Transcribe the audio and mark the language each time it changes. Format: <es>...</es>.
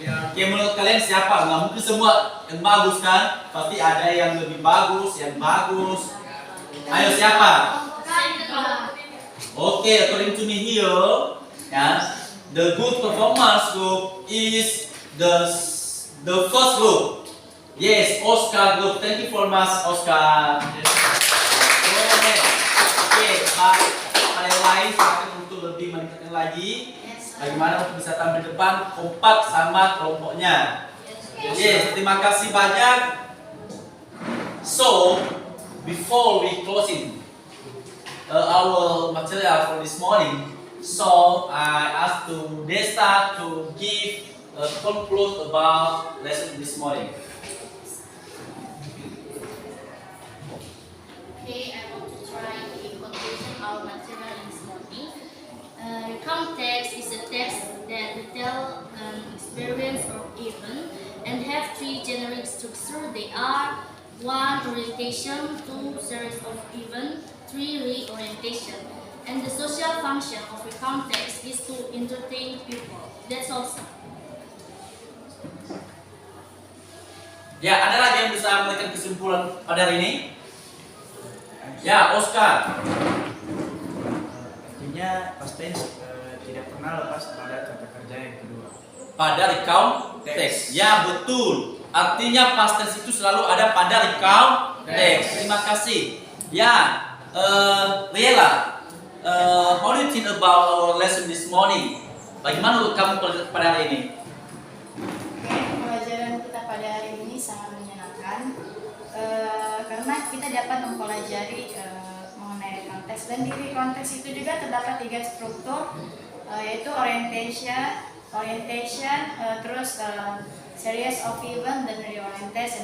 <id>Oke, menurut kalian siapa? Nggak mungkin semua yang bagus kan? Pasti ada yang lebih bagus, yang bagus. Ayo siapa?</id> <en>Oke, according to me here, the good performance group is the first group. Yes, Oscar group. Thank you for much, Oscar.</en> <id>Oke, pada yang lain silakan untuk lebih meningkatkan lagi. Bagaimana untuk bisa tampil depan kompak sama kelompoknya. Yes, terima kasih banyak.</id> <en>So, before we closing our material for this morning, so I asked to Desta to give a conclude about lesson this morning. Okay, I want to try to conclude our material this morning. Context is a text that detail an experience or event and have three generic structures. They are 1. Orientation, 2. Series of events, 3. Reorientation. And the social function of a context is to entertain people. That's all.</en> <id>Ya, ada lagi yang bisa memberikan kesimpulan pada hari ini? Ya, Oscar. Artinya past tense tidak pernah lepas pada kata kerja yang kedua. Pada recount text. Ya, betul. Artinya past tense itu selalu ada pada recount text. Terima kasih.</id> <en>Ya, Liela, how do you think about our lesson this morning?</en> <id>Bagaimana menurut kamu pada hari ini? Pelajaran kita pada hari ini sangat menyenangkan karena kita dapat mempelajari mengenai konteks, dan di konteks itu juga terdapat 3 struktur, yaitu orientation, terus series of event dan reorientation.</id>